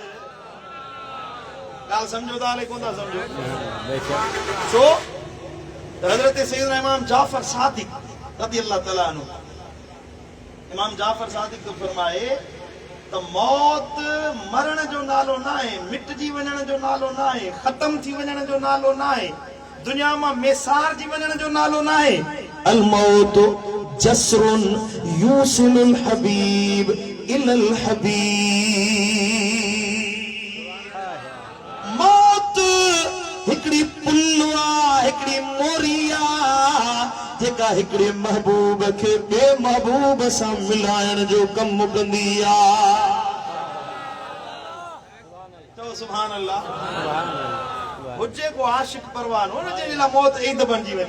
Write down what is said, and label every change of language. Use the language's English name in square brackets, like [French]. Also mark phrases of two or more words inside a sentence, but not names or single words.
[Sindhi] ॻाल्हि सम्झो था कोन था सम्झो छो त हज़रत सैयदना इमाम जाफर सादिक [Arabic] رضي الله تعالى عنه [Sindhi] इमाम जाफर सादिक तो फरमाए त मौत मरण जो नालो न आहे मिटजी वञण जो नालो न आहे ख़त्म थी वञण जो नालो न आहे दुनिया मां मेसार जी वञण जो नालो न आहे। [Arabic] الموت جسر يوصل الحبيب إلى الحبيب. [Sindhi] मौत हिकड़ी पुलवा हिकड़ी मोरिया जेका हिकड़े महबूब खे ॿिए महबूब सां मिलाइण जो कम कंदी आहे। चओ [Arabic] سبحان الله. [Sindhi] हुजे को आशिक परवान हुन जे लाइ मौत ईद बणिजी वञे।